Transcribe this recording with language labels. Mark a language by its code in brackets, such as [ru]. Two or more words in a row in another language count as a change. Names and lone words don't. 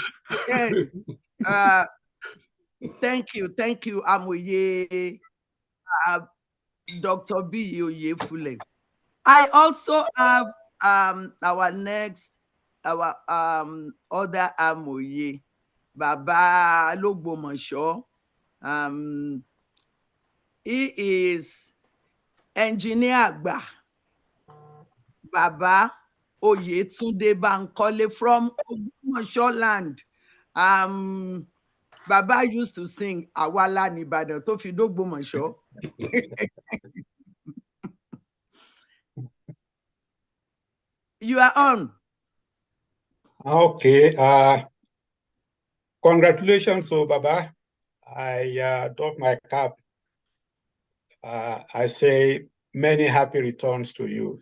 [en] And thank you, Amoye, Dr. B. Oyefule. I also have our other Amoye, Baba Logbomoso. He is engineer Agba, Baba Oyetunde Bankole from Ogbomoso land. Baba used to sing [yo] Awala ni Ibadan tó fi d'Ogbomoso. [en] You are on. Okay. Congratulations, Baba. I doff my cap. I say many happy returns to you.